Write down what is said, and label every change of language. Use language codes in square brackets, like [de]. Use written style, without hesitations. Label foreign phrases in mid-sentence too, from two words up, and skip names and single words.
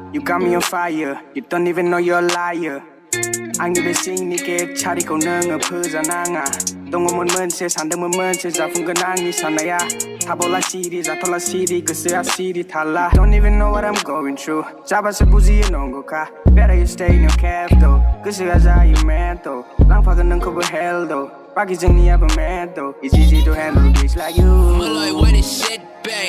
[en] got me on fire. You don't even know you're a liar. [brx] आंनि सिंनि गेट सारिखौ नोङो फोजानाङा दङमोन मोनसे सानदोंमोन मोनसे जाफुंगोन आंनि साननाया थाबावला सिरि जाथ'ला सिरि गोसोआ सिरि थाला [en] Don't even know what I'm going through [brx] जाबासो बुजियो नंगौखा [en] Better you stay in your cab though [brx] गोसोआ जायो [en] mad though [brx] लांफागोन नोंखौबो [en] hell though [brx] बाखि जोंनियाबो [en] mad though It's easy to handle bitch like you Malloy when this shit bang